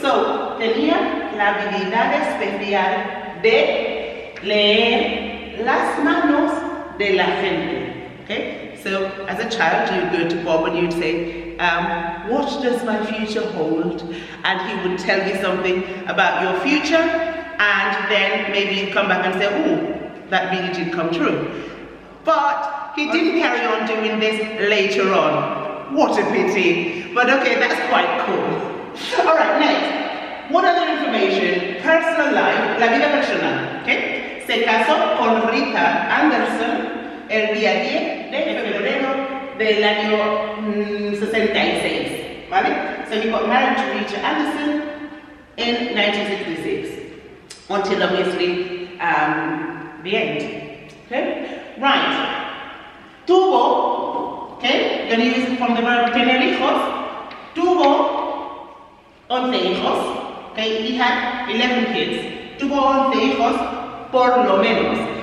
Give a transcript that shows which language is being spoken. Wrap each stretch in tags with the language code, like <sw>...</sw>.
<es>So, tenía la habilidad especial de leer las manos de la gente.</es> <en>Okay? So, as a child, you'd go to Bob and you'd say, what does my future hold? And he would tell you something about your future, and then maybe you'd come back and say, oh, that really did come true. But he didn't carry on doing this later on. What a pity. But okay, that's quite cool. Alright, next. What other information? Personal life, la vida personal. Okay?</en> <es>Se casó con Rita Anderson el día 10 de febrero del año 66. ¿Vale?</es> <en>So he got married to Rita Anderson in 1966. until obviously the end. Okay? Right. Tuvo, okay, going to use it from the verb</en> <es>tener hijos. Tuvo 11 hijos,</es> <en>okay, he had 11 kids.</en> <es>Tuvo 11 hijos por lo menos.</es>